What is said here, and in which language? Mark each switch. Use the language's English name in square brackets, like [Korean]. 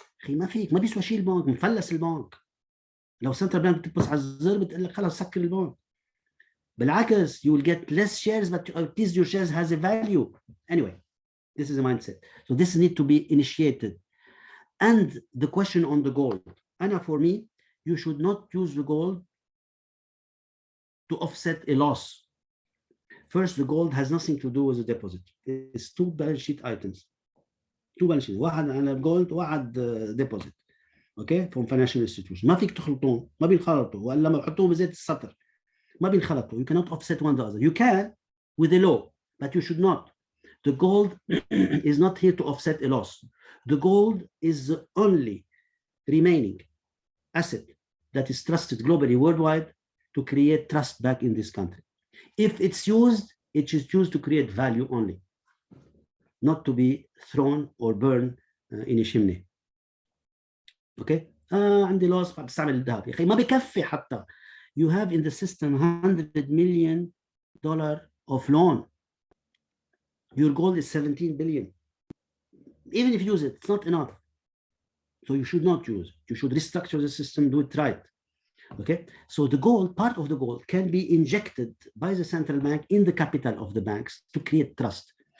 [Arabic] أخي ما فيك, ما بيسوى شيء البنك, مفلس البنك. لو سنترال بانك بتبص على الزر بتقول لك خلاص سكر البنك. بالعكس, [English] you will get less shares, but at least your shares has a value. Anyway, this is a mindset. So this need to be initiated. And the question on the gold. Anna, for me, you should not use the gold to offset a loss. First, the gold has nothing to do with the deposit. It's two balance sheet items. Two balance sheet. [Arabic] واحد على gold, واحد deposit. [English] Okay, from financial institutions. [Arabic] ما فيك تخلطون, ما بينخلطوا, ولا ما بحطوهم بزيت السطر. ما بينخلطوا. [English] You cannot offset one the other. You can with a law, but you should not. The gold is not here to offset a loss. The gold is the only remaining asset that is trusted globally, worldwide, to create trust back in this country. If it's used, it is used to create value only, not to be thrown or burned in a chimney. Okay? [Arabic] عندي loss بستعمل الذهب. يا أخي ما بكفي حتى. [English] You have in the system $100 million of loan. Your goal is 17 billion. Even if you use it, it's not enough. So you should not use it. You should restructure the system, do it right. Okay, so the goal, part of the goal, can be injected by the central bank in the capital of the banks to create trust.